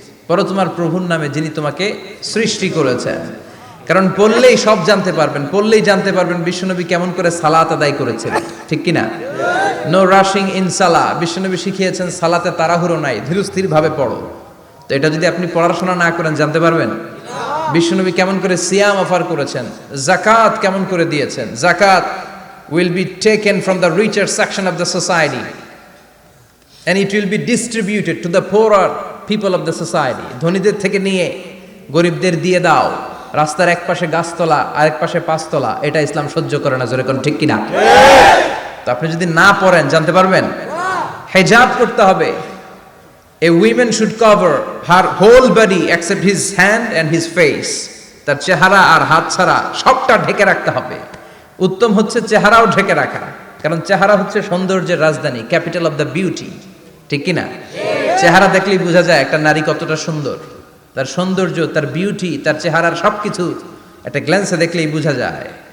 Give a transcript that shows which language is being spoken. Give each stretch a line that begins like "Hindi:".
Bangla: পড়ো তোমার প্রভুর নামে যিনি তোমাকে সৃষ্টি করেছেন। কারণ পড়লেই সব জানতে পারবেন, পড়লেই জানতে পারবেন বিশ্বনবী কেমন করে সালাত আদায় করেছিলেন, ঠিক কিনা?
English: No rushing in সালাহ।
Bangla: বিশ্বনবী শিখিয়েছেন সালাতে তাড়াহুড়ো নাই, ধীরস্থির ভাবে পড়ো। তো এটা যদি আপনি পড়াশোনা না করেন জানতে পারবেন? বিশ্বনবী কেমন করে সিয়াম অফার করেছেন, জাকাত কেমন করে দিয়েছেন।
English: জাকাত will be taken from the richer section of the society and it will be distributed to the poorer people of the society.
Bangla: ধনীদের থেকে নিয়ে গরিবদের দিয়ে দাও। রাস্তার এক পাশে গাছতলা, আরেক পাশে পাঁচতলা, এটা ইসলাম সহ্য করে না। জোরে কোন ঠিক কিনা? তো আপনি যদি না পড়েন জানতে পারবেন? হিজাব করতে হবে।
English: A woman should cover her whole body except his hand and his face.
Bangla: তার চেহারা আর হাত ছাড়া সবটা ঢেকে রাখতে হবে। উত্তম হচ্ছে চেহারাও ঢেকে রাখা, কারণ চেহারা হচ্ছে সৌন্দর্যের রাজধানী,
English: capital of the beauty,
Bangla: ঠিক কিনা? চেহারা দেখলেই বোঝা যায় একটা নারী কতটা সুন্দর। তার সৌন্দর্য, তার বিউটি, তার চেহারার সবকিছু একটা গ্ল্যান্সে দেখলেই বোঝা যায়।